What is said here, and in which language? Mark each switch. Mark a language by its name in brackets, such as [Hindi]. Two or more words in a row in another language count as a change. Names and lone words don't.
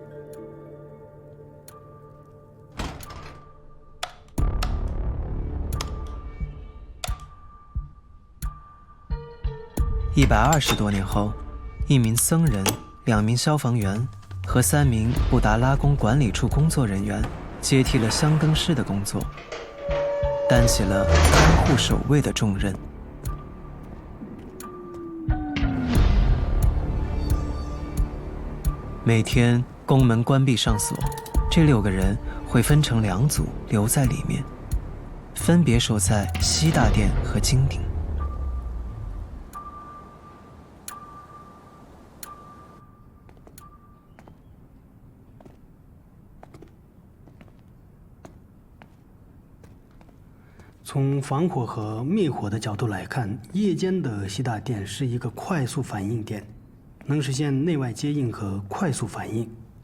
[Chinese] 120 多年後，1名僧人、2名消防员和3名布達拉宮管理處工作人員接替了香灯師的工作，擔起了看護守衛的重任。每天宮門關閉上鎖，這6個人會分成2組留在裡面，分別守在西大殿和金頂。从防火和灭火的角度来看，夜间的西大殿是一个快速反应点，能实现内外接应和快速反应。